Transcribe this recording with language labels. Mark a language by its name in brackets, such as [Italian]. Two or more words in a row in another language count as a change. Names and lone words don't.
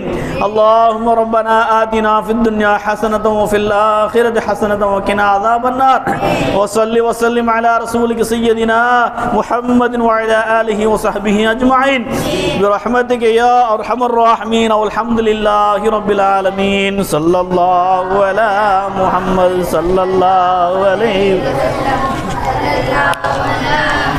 [Arabic] اللهم ربنا آتنا في الدنيا حسنة وفي الآخرة حسنة وقنا عذاب النار. وصل وسلم على رسولك سيدنا محمد وعلى آله وصحبه أجمعين برحمتك يا أرحم الراحمين. வல்ஹம்துலில்லாஹி رب العالمين. صلى الله على محمد صلى الله عليه وسلم.